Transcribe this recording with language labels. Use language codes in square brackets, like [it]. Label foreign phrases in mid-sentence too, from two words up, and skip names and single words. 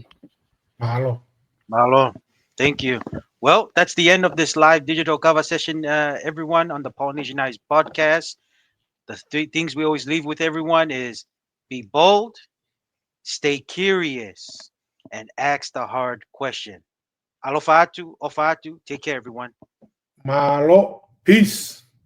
[en] Mahalo. Thank you. Well, that's the end of this live digital cover session, everyone, on the Polynesianized podcast. The three things we always leave with everyone is be bold, stay curious, and ask the hard question. [sm] Alofa atu, ofa atu. [en] Take care, everyone. Malo. Peace.